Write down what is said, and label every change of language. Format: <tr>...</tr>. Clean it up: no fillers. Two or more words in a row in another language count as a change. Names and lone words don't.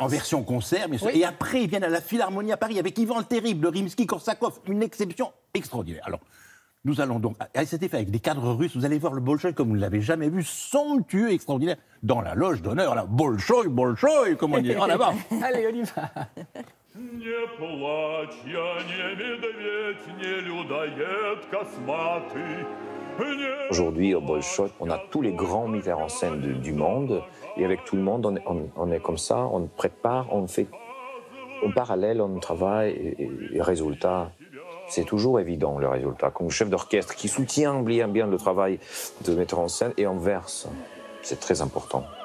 <fr>en version concert, bien sûr. Et après, ils viennent à la Philharmonie à Paris avec Ivan le Terrible, de Rimsky-Korsakov, une exception extraordinaire. Alors, nous allons donc, à cet effet, avec des cadres russes, vous allez voir le Bolchoï comme vous ne l'avez jamais vu, somptueux, extraordinaire, dans la loge d'honneur, là, Bolchoï, comme on dit, en avant. Allez, on y va.</fr> <ru>Не плачь, я не медведь, не людоед косматый.</ru> <fr>Aujourd'hui, au Bolchoï, on a tous les grands metteurs en scène du monde, et avec tout le monde, on est comme ça, on prépare, on fait en parallèle, on travaille, et résultat, c'est toujours évident, le résultat. Comme chef d'orchestre qui soutient bien le travail de metteur en scène, et inverse, c'est très important.</fr>